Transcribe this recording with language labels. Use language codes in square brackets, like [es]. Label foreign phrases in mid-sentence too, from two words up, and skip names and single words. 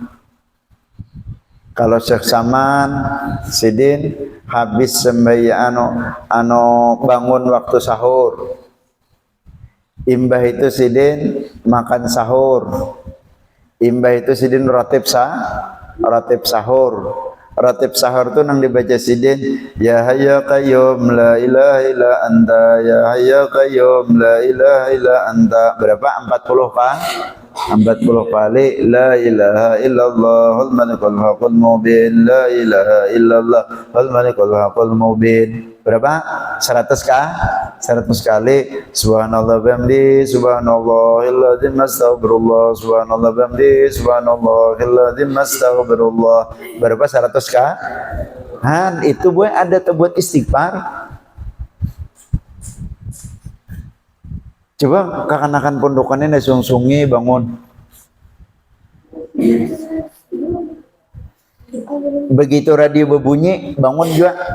[bjn] Kalau Syekh Saman sidin habis sembahyang anu bangun waktu sahur, imbah itu sidin makan sahur, imbah itu sidin ratib sahur. Ratib sahur tu nang dibaca sidin, [ar] يا حي قيوم لا إله إلا أنت، يا حي قيوم لا إله إلا أنت. [bjn] Berapa? 40 kan? [ar] 40 kali لا إله إلا الله الملك الحق المبين، لا إله إلا الله الملك الحق المبين. [bjn] Berapa? 100 kah? 100 kali. [ar] سبحان الله بحمده، سبحان الله العظيم أستغفر الله، سبحان الله بحمده، سبحان الله العظيم أستغفر الله. [bjn] Berapa? 100 kah? Han, itu buat ada buat istighfar. Coba kakanakan pondokannya sungsungi bangun. [id] Begitu radio berbunyi bangun juga.